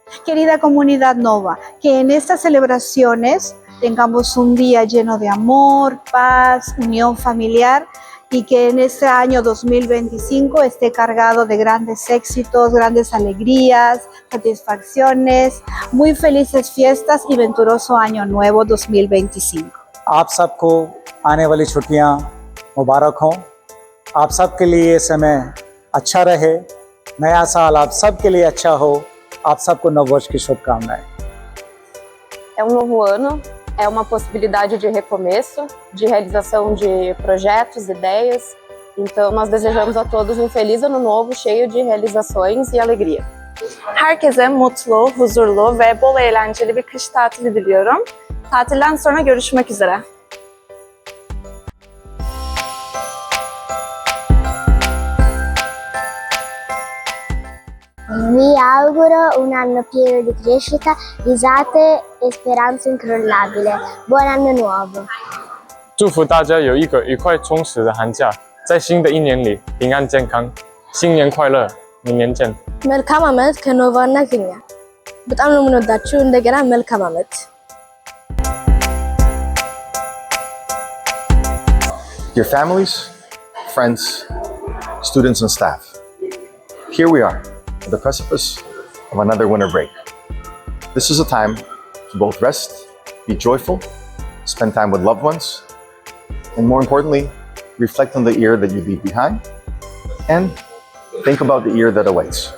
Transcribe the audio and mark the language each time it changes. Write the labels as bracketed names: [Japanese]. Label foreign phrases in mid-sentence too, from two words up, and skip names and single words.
[Spanish] Querida comunidad Nova, que en estas celebraciones tengamos un día lleno de amor, paz, unión familiar y que en este año 2025 esté cargado de grandes éxitos, grandes alegrías, satisfacciones, muy felices fiestas y venturoso año nuevo 2025. [Hindi] आप सबको आने वाली छुट्टियां मुबारक हों। आप सबके लिए ये समय अच्छा रहे। नया साल आप सबके लिए अच्छा हो। आप सबको नववर्ष की शुभकामनाएं। [Portuguese] É um novo ano, é uma possibilidade de recomeço, de realização de projetos, ideias. Então nós desejamos a todos um feliz ano novo, cheio de realizações e alegria. [Turkish] Herkese mutlu, huzurlu ve bol eğlenceli bir kış tatili diliyorum. Tatilden sonra görüşmek üzere. [Italian] Vi auguro un anno pieno di crescita, risate e speranza incrollabile. Buon anno nuovo! [Chinese] 祝福大家有一个愉快充实的寒假，在新的一年里平安健康，新年快乐，明年见。 [Amharic] መልካም ዓመት ከኖቫ እናገኛ። በጣም ነው የምንወዳችሁ። እንደገና መልካም ዓመት። [English] Dear families, friends, students and staff, here we are at the precipice of another winter break. This is a time to both rest, be joyful, spend time with loved ones, and more importantly, reflect on the year that you leave behind and think about the year that awaits.